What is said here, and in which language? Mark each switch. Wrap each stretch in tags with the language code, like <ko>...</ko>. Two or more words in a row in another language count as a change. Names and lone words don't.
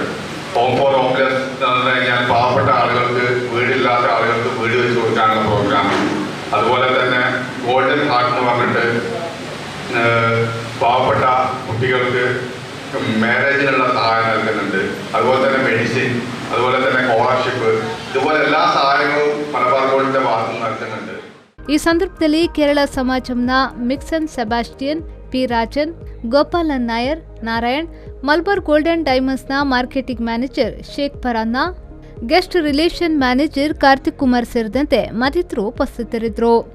<ml>ഹോം ഫോർ ഹോംലെസ് എന്ന് പറഞ്ഞു കഴിഞ്ഞാൽ പാവപ്പെട്ട ആളുകൾക്ക് വീടില്ലാത്ത ആളുകൾക്ക് വീട് വെച്ച് കൊടുക്കാനുള്ള പ്രോഗ്രാം, അതുപോലെ തന്നെ ഗോൾഡൻ ഹാർട്ട് എന്ന് പറഞ്ഞിട്ട് പാവപ്പെട്ട കുട്ടികൾക്ക് മാരേജിനുള്ള സഹായം നൽകുന്നുണ്ട്. അതുപോലെ തന്നെ മെഡിസിൻ, അതുപോലെ തന്നെ സ്കോളർഷിപ്പ്, ഇതുപോലെ എല്ലാ സഹായങ്ങളും മലബാർ ഗോൾഡിന്റെ ഭാഗത്ത് നൽകുന്നുണ്ട്.</ml> <kn>ಈ ಸಂದರ್ಭದಲ್ಲಿ ಕೇರಳ ಸಮಾಜಂನ ಮಿಕ್ಸನ್ ಸೆಬಾಸ್ಟಿಯನ್, ಪಿ ರಾಜನ್, ಗೋಪಾಲನ್ ನಾಯರ್, ನಾರಾಯಣ್, ಮಲಬಾರ್ ಗೋಲ್ಡ್ ಅಂಡ್ ಡೈಮಂಡ್ಸ್ನ</kn> <en>marketing manager</en> <kn>ಶೇಖ್ ಪರಾನ್ನ,</kn> <en>guest relation manager</en> <kn>ಕಾರ್ತಿಕ್ ಕುಮಾರ್ ಸೇರಿದಂತೆ ಮತ್ತಿತರರು ಉಪಸ್ಥಿತರಿದ್ದರು.</kn>